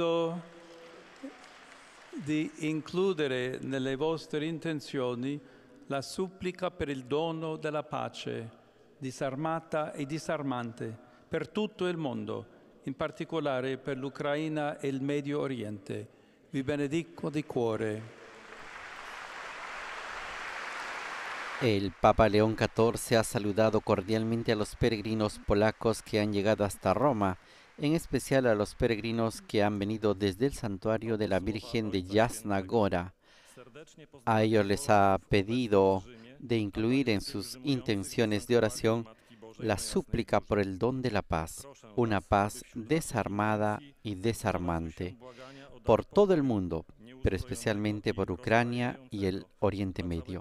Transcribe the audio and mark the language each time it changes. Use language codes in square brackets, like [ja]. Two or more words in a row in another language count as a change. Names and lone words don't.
[it] Vi chiedo di includere nelle vostre intenzioni la supplica per il dono della pace, disarmata e disarmante, per tutto il mondo, in particolare per l'Ucraina e il Medio Oriente. Vi benedico di cuore. [es] El Papa León XIV ha saludado cordialmente a los peregrinos polacos que han llegado hasta Roma, en especial a los peregrinos que han venido desde el santuario de la Virgen de Jasna Góra. A ellos les ha pedido de incluir en sus intenciones de oración la súplica por el don de la paz, una paz desarmada y desarmante, por todo el mundo, pero especialmente por Ucrania y el Oriente Medio.